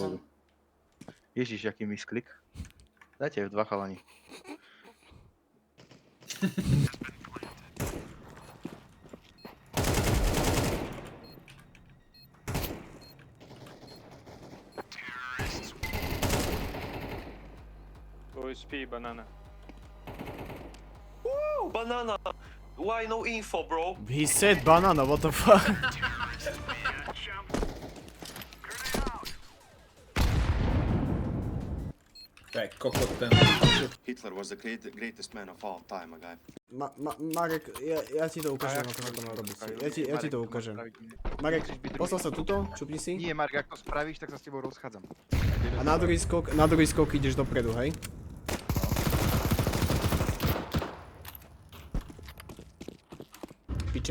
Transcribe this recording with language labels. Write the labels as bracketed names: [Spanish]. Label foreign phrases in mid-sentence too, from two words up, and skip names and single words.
[Slovak] fialový. Ježiš, aký misklik. Dajte F2 chalani. OSP, [English] banana. Oh, banana! Why no info, bro? He said banana, what the fuck? [Slovak] Tak, kokot ten. [English] Hitler was the greatest man of all time, my guy. [Slovak] Marek, ja ti to ukážem, ako sa to má robiť. Ja ti to ukážem. Marek, poslal sa tuto, čupni si. Nie, Mark, ak to spravíš, tak sa s tebou rozchádzam. A na druhý skok ideš dopredu, hej? Piče.